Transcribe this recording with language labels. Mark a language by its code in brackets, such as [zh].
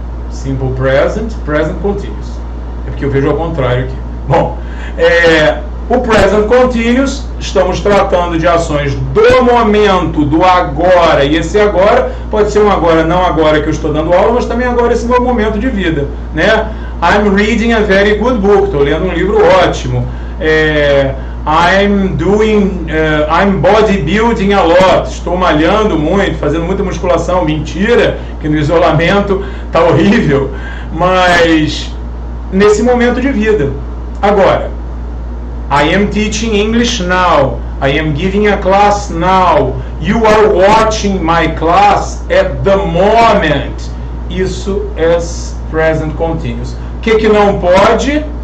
[en] Simple present, present continuous. [pt] É porque eu vejo ao contrário aqui. Bom, o present continuous, estamos tratando de ações do momento, do agora, e esse agora pode ser um agora, não agora que eu estou dando aula, mas também agora esse meu momento de vida, né? [en] I'm reading a very good book, [pt] estou lendo um livro ótimo. [en] I'm bodybuilding a lot, [pt] estou malhando muito, fazendo muita musculação. Mentira, que no isolamento tá horrível, mas nesse momento de vida. [en] Agora, I am teaching English now. I am giving a class now. You are watching my class at the moment. [pt] Isso é present continuous. O que não pode?